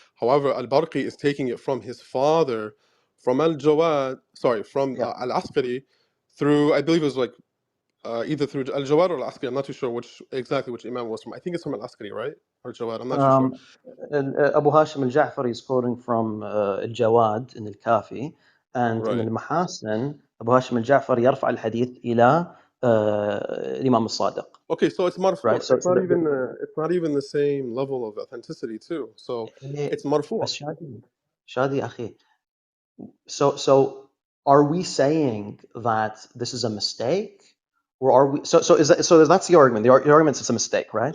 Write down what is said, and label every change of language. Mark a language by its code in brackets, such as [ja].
[en] However, Al Barqi is taking it from his father, from Al Jawad. Sorry, from Yeah. Al Askari, through I believe it was like either through Al Jawad or Al Askari. I'm not too sure which Imam it was from. I think it's from Al Askari, right? Or Jawad. I'm not too sure. Um, Abu Hashim al-Ja'fari is quoting from al-Jawad in al-Kafi, and in Right. al-Mahasin, Abu Hashim al-Ja'fari [ar] يرفع الحديث إلى الإمام الصادق. [en] Okay, so it's Right? marfu. So, It's not even the same level of authenticity too. So it's marfu. [ar] بس شادي أخي. [en] So are we saying that this is a mistake, or are we? So that's the argument. The argument is it's a mistake, right?